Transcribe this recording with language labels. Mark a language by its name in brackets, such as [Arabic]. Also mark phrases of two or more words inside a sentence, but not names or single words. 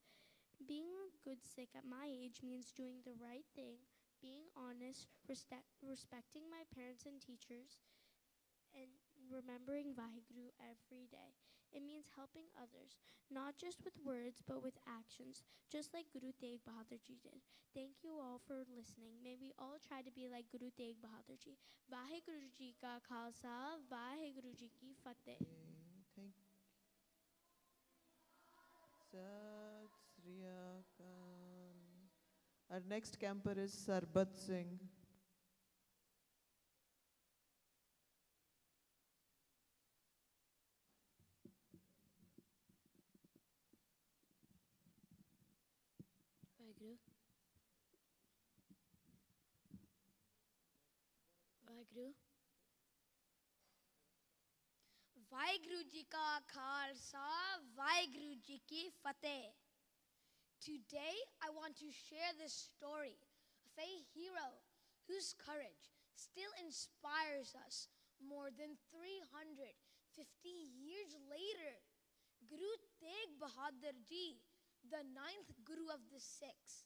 [English] Being a good Sikh at my age means doing the right thing, being honest, respecting my parents and teachers, and remembering Vaheguru every day. It means helping others, not just with words, but with actions, just like Guru Tegh Bahadur Ji did. Thank you all for listening. May we all try to be like Guru Tegh Bahadur Ji. [Punjabi] ਵਾਹਿਗੁਰੂ ਜੀ ਕਾ ਖਾਲਸਾ, ਵਾਹਿਗੁਰੂ ਜੀ ਕੀ ਫਤਹਿ. Thank ਸਤਿ ਸ੍ਰੀ ਅਕਾਲ. [English] Our next camper is Sarbat Singh. Vaheguru. Vaheguru. [Punjabi] ਵਾਹਿਗੁਰੂ ਜੀ ਕਾ ਖਾਲਸਾ, ਵਾਹਿਗੁਰੂ ਜੀ ਕੀ ਫਤਹਿ. [English] Today I want to share the story of a hero whose courage still inspires us more than 350 years later. Guru Tegh Bahadur Ji, the 9th Guru of the Sikhs.